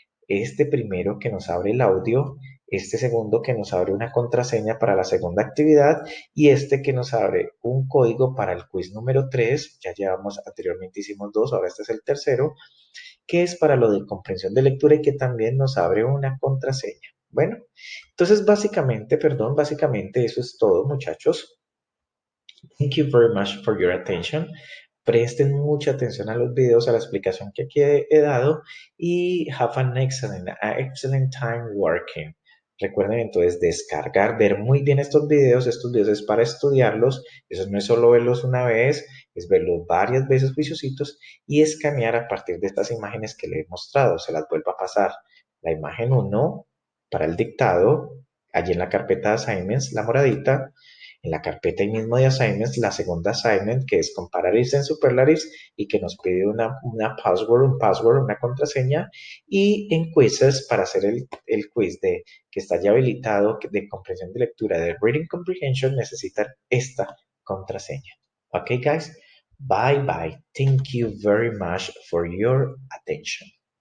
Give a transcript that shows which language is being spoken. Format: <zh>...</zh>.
<es>Este primero que nos abre el audio, este segundo que nos abre una contraseña para la segunda actividad y este que nos abre un código para el quiz número 3. Ya llevamos anteriormente, hicimos dos, ahora este es el tercero, que es para lo de comprensión de lectura y que también nos abre una contraseña. Bueno, entonces básicamente eso es todo, muchachos.</es> <en>Thank you very much for your attention.</en> <es>Presten mucha atención a los videos, a la explicación que aquí he dado y</es> <en>have an excellent time working.</en> <es>Recuerden entonces descargar, ver muy bien estos videos es para estudiarlos, eso no es solo verlos una vez, es verlos varias veces juiciositos y escanear a partir de estas imágenes que les he mostrado, se las vuelvo a pasar. La imagen uno para el dictado, allí en la carpeta de assignments, la moradita, en la carpeta ahí mismo de assignments, la segunda assignment que es compararis en superlaris y que nos pide un password, una contraseña y en quizzes para hacer el quiz que está ya habilitado de comprensión de lectura de Reading Comprehension necesitan esta contraseña.</es> <en>Ok guys, bye bye. Thank you very much for your attention.</en>